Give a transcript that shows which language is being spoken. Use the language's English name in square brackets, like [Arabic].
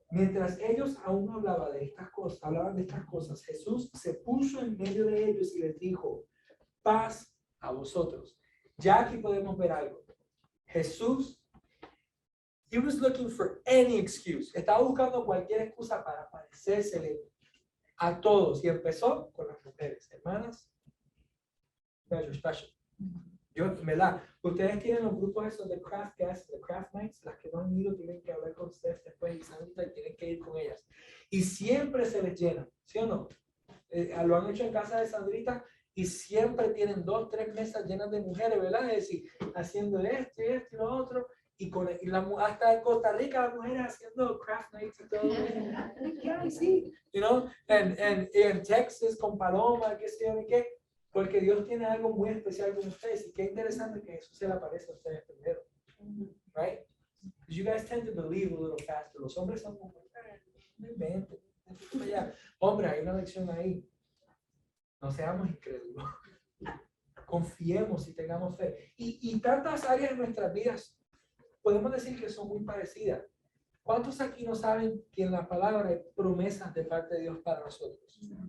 [Spanish] Mientras ellos aún hablaban de estas cosas, Jesús se puso en medio de ellos y les dijo, paz a vosotros. Ya aquí podemos ver algo. [English] Jesús, he was looking for any excuse. [Spanish] Estaba buscando cualquier excusa para parecérsele a todos. Y empezó con las mujeres, hermanas. Special. Yo, ¿verdad? Ustedes tienen los grupos esos de Craft Guests, de Craft Nights, las que no han ido tienen que hablar con ustedes después y Sandra y tienen que ir con ellas. Y siempre se les llena, ¿sí o no? Lo han hecho en casa de Sandrita y siempre tienen 2, 3 mesas llenas de mujeres, ¿verdad? Es decir, haciendo esto y lo otro. Y, hasta en Costa Rica las mujeres haciendo Craft Nights y todo. Sí, [English] you know? [Spanish] En Texas con Paloma, qué sé yo ni qué. Porque Dios tiene algo muy especial con ustedes y qué interesante que Jesús se le aparece a ustedes primero. [English] Right? Because you guys tend to believe a little faster. [Spanish] Los hombres son como, no inventen. Hombre, hay una lección ahí. No seamos incrédulos. Confiemos y tengamos fe. Y tantas áreas de nuestras vidas podemos decir que son muy parecidas. ¿Cuántos aquí no saben que en la palabra hay promesas de parte de Dios para nosotros?